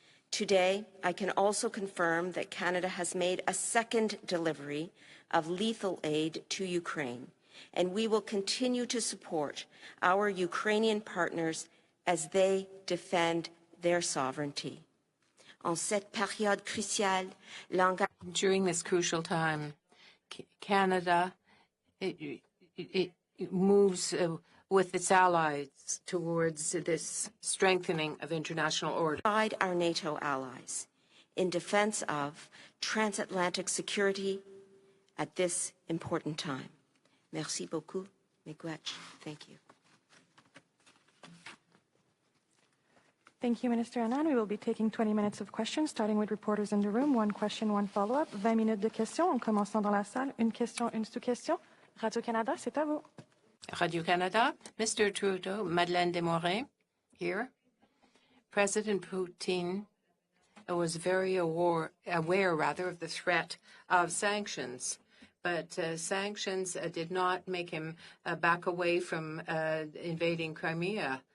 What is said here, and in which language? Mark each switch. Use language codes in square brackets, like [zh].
[en] Today, I can also confirm that Canada has made a second delivery of lethal aid to Ukraine, and we will continue to support our Ukrainian partners as they defend their sovereignty. [fr] En cette période cruciale, [en] during this crucial time, Canada it moves with its allies towards this strengthening of international order. Our NATO allies in defense of transatlantic security at this important time. [fr] Merci beaucoup, Miigwech. [en] Thank you. Thank you, Minister Annan. We will be taking 20 minutes of questions, starting with reporters in the room. One question, one follow-up. [fr] 20 minutes de questions, en commençant dans la salle. Une question, une sous-question. Radio-Canada, c'est à vous. [en] Radio-Canada, Mr. Trudeau, Madeleine Desmorais, here. President Putin was very aware of the threat of sanctions. But sanctions did not make him back away from invading Crimea.